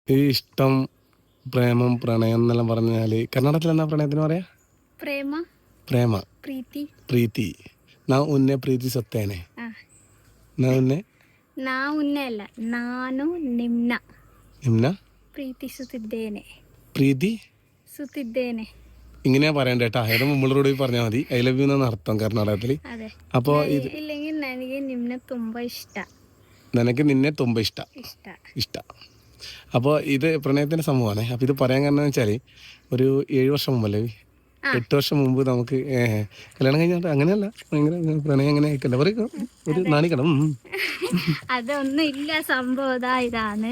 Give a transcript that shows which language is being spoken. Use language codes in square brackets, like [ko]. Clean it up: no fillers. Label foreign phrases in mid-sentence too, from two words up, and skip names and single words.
[ml] ഈ ഇഷ്ടം, പ്രേമം, പ്രണയം എന്നെല്ലാം പറഞ്ഞാല് കർണാടകത്തിൽ എന്നാ പ്രണയത്തിന് പറയാ? [kn] ಪ್ರೇಮ പ്രേമ, ಪ್ರೀತಿ. ಪ್ರೀತಿ. ನಾವು ಉನ್ನೆ ಪ್ರೀತಿಸುತ್ತೇನೆ. ಆ, ನಾವು ಉನ್ನೆ ನಾವು ಉನ್ನೆ ಅಲ್ಲ, ನಾನು ನಿಮ್ನ ನಿಮ್ನ ಪ್ರೀತಿಸುತ್ತಿದ್ದೇನೆ. പ്രീതി ಸುತ್ತಿದ್ದೇನೆ. [ml] ഇങ്ങനെയാ പറയണ്ട കേട്ടാ. ഏതോ മുമ്പിളോട് പറഞ്ഞാൽ മതി. [en] I love you [ml] എന്നാണ് അർത്ഥം കർണാടകത്തിൽ. [kn] ಅದೇ [ml] അപ്പോ ഇത് [kn] ಇല്ലെങ്കിൽ ನನಗೆ ನಿಮ್ನ ತುಂಬಾ ಇಷ್ಟ. [ml] നിനക്ക് നിന്നെ [kn] ತುಂಬಾ ಇಷ್ಟ. [ml] അപ്പോൾ ഇത് പ്രണയത്തിൻ്റെ സംഭവമാണ്. അപ്പോൾ ഇത് പറയാൻ കാരണം എന്ന് വെച്ചാൽ ഒരു 7 വർഷം മുമ്പല്ലേ, 8 വർഷം മുമ്പ് നമുക്ക് കല്യാണം കഴിഞ്ഞാൽ അങ്ങനെയല്ല, ഭയങ്കര പ്രണയം അങ്ങനെ ആയിക്കല്ല പറയും ഒരു നാണിക്കണം. അതൊന്നും ഇല്ല, സംഭവം ഇതാണ്.